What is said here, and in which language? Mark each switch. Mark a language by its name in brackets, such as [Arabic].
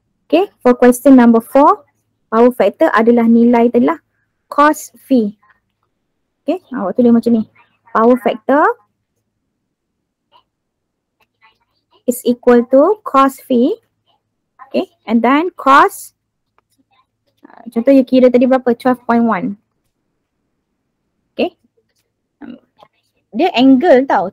[English] Okay, for question number 4. [Malay] Power factor adalah nilai tadi lah. Cos phi. Okay, awak tulis macam ni. [English] Power factor is equal to cos phi. Okay, and then cos. [Malay] Contoh you kira tadi berapa? 12.1. Okay. Dia angle tau.